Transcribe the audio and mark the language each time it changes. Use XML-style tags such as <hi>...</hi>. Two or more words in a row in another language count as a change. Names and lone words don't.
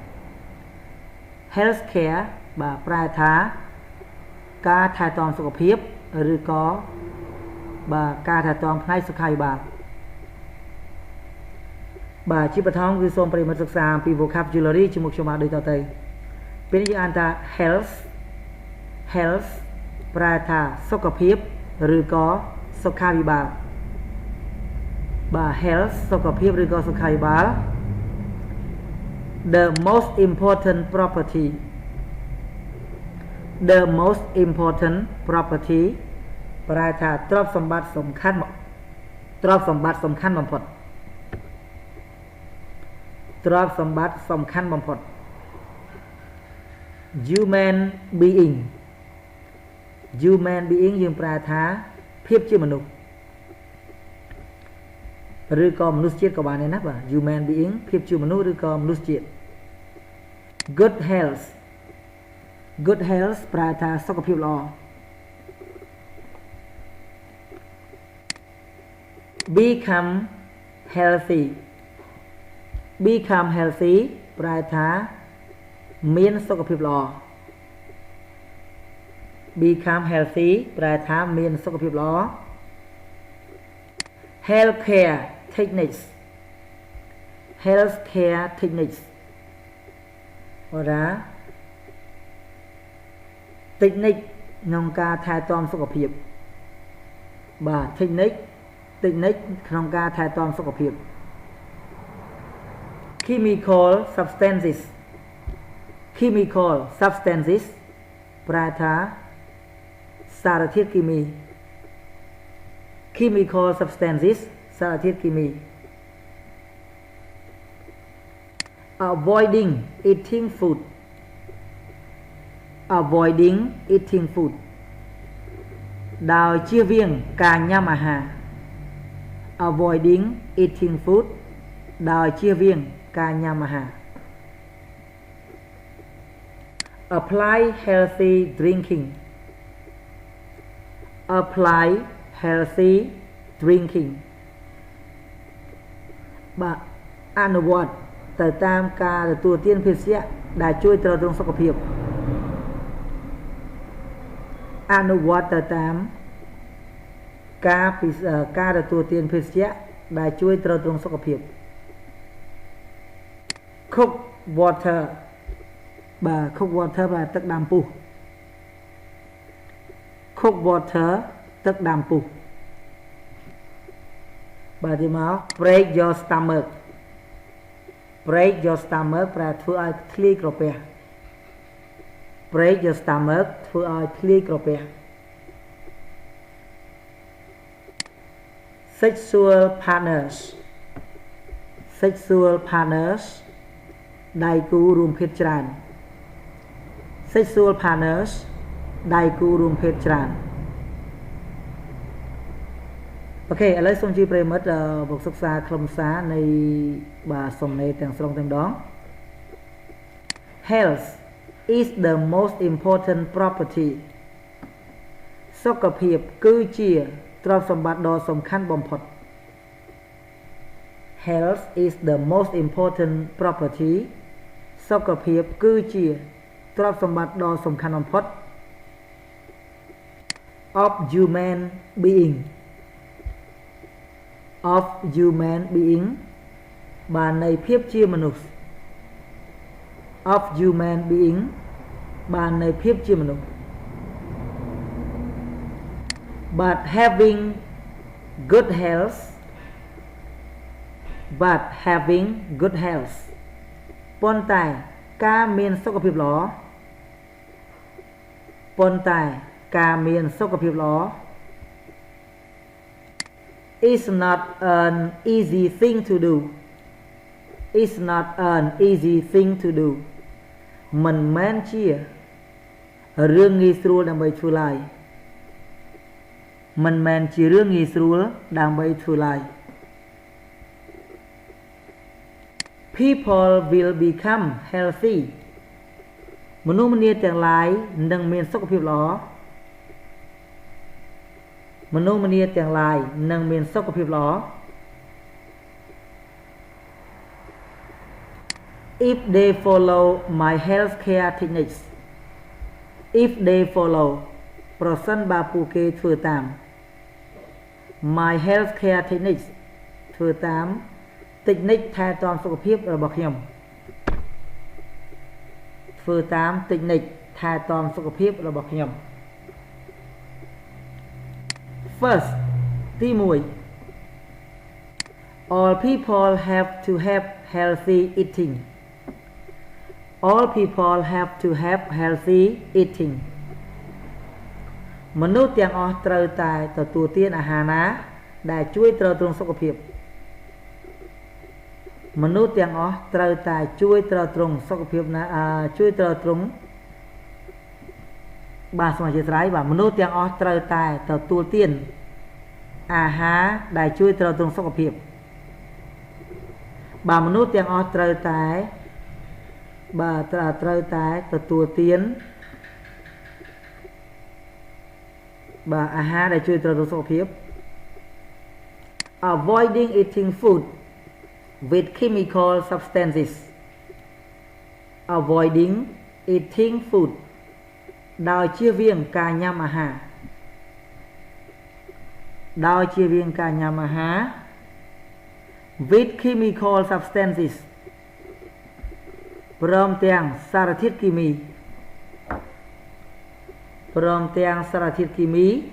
<km>បាទប្រែថាការថែទាំសុខភាពឬក៏បាទការថែទាំផ្នែកសុខាភិបាលបាទជាបឋមគឺសូមប្រិយមិត្តសិក្សាអំពី vocabulary ជាមួយខ្ញុំបាទដូចតទៅពេលនេះយើងអានថា health ប្រែថាសុខភាពឬក៏សុខាភិបាលបាទ health សុខភាពឬក៏សុខាភិបាល</km> <en>the most important property</en> <km>ប្រែថាទ្រព្យសម្បត្តិសំខាន់បំផុតទ្រព្យសម្បត្តិសំខាន់បំផុត</km> <en>human being</en> <km>យើងប្រែថាភាពជាមនុស្សឬក៏មនុស្សជាតិក៏បានដែរណាបាទ</km> <en>human being</en> <km>ភាពជាមនុស្សឬក៏មនុស្សជាតិ</km> <en>good health</en> <km>ប្រែថាសុខភាពល្អ</km> <en>become healthy</en> <km>ប្រែថាមានសុខភាពល្អ</km> <en>become healthy</en> <km>ប្រែថាមានសុខភាពល្អ</km> <en>healthcare techniques</en> <km>បាទ technique ក្នុងការថែទាំសុខភាពបាទ technique ក្នុងការថែទាំសុខភាព</km> <en>chemical substances</en> <km>ប្រែថាសារធាតុគីមី</km> <en>chemical substances</en> <km>សារធាតុគីមី</km> <en>avoiding eating food</en> <km>ដោយជៀសវាងការញ៉ាំអាហារ</km> <en>avoiding eating food</en> <km>ដោយជៀសវាងការញ៉ាំអាហារ</km> <en>apply healthy drinking</en> <km>បាទអនុវត្តទៅតាមការទទួលទានភេសជ្ជៈដែលជួយទ្រទ្រង់សុខភាព អនុវត្តទៅតាមការទទួលទានភេសជ្ជៈដែលជួយទ្រទ្រង់សុខភាព</km> <en>cook water</en> <km>បាទ</km> <en>cook water</en> <km>បាទទឹកដាំពុះ</km> <en>cook water</en> <km>ទឹកដាំពុះបាទទីមក</km> <en>break your stomach</en> <km>ប្រែធ្វើឲ្យធ្លាយក្រពះ</km> <en>break your stomach</en> <km>ធ្វើឲ្យធ្លាយក្រពះ</km> <en>sexual partners</en> <km>ដៃគូរួមភេទច្រើន អូខេឥឡូវសូមជួយប្រិយមិត្តមកសិក្សាខ្លឹមសារនៃបាទសំណេរទាំងស្រុងតែម្ដង</km> <en>Health is the most important property</en> <km>សុខភាពគឺជាទ្រព្យសម្បត្តិដ៏សំខាន់បំផុត</km> <en>Health is the most important property</en> <km>សុខភាពគឺជាទ្រព្យសម្បត្តិដ៏សំខាន់បំផុត</km> <en>of human being</en> <km>បាននៃភាពជាមនុស្ស បាននៃភាពជាមនុស្ស</km> <en>but having good health</en> <km>ប៉ុន្តែការមានសុខភាពល្អ</km> <en>is not an easy thing to do</en> <km>មិនមែនជារឿងងាយស្រួលដើម្បីធ្វើ ឡើយ</km> <en>people will become healthy</en> <km>មនុស្សម្នាទាំងឡាយនឹងមានសុខភាពល្អមនុស្សម្នាទាំងឡាយនឹងមានសុខភាពល្អ</km> <en>if they follow my healthcare techniques if they follow</en> <km>ប្រសិនបើពួកគេធ្វើតាម</km> <en>my healthcare techniques</en> <km>ធ្វើតាម technique ថែទាំសុខភាពរបស់ខ្ញុំធ្វើតាម technique ថែទាំសុខភាពរបស់ខ្ញុំ first ទី1</km> <en>all people have to have healthy eating all people have to have healthy eating</en> <km>មនុស្សទាំងអស់ត្រូវតែទទួលទានអាហារណាដែលជួយទ្រទ្រង់សុខភាពមនុស្សទាំងអស់ត្រូវតែជួយទ្រទ្រង់សុខភាពណាជួយទ្រទ្រង់ បាទសូមអធិស្ឋានបាទមនុស្សទាំងអស់ត្រូវតែទទួលទានអាហារដែលជួយទ្រទ្រង់សុខភាព បាទមនុស្សទាំងអស់ត្រូវតែបាទត្រូវតែទទួលទានបាទអាហារដែលជួយទ្រទ្រង់សុខភាព</km> <en>avoiding eating food with chemical substances avoiding eating food</en> <km>ដោយជៀសវាងការញ៉ាំអាហារ ដោយជៀសវាងការញ៉ាំអាហារ</km> <en>with chemical substances</en> <km>ព្រមទាំងសារធាតុគីមីព្រមទាំងសារធាតុគីមី</km>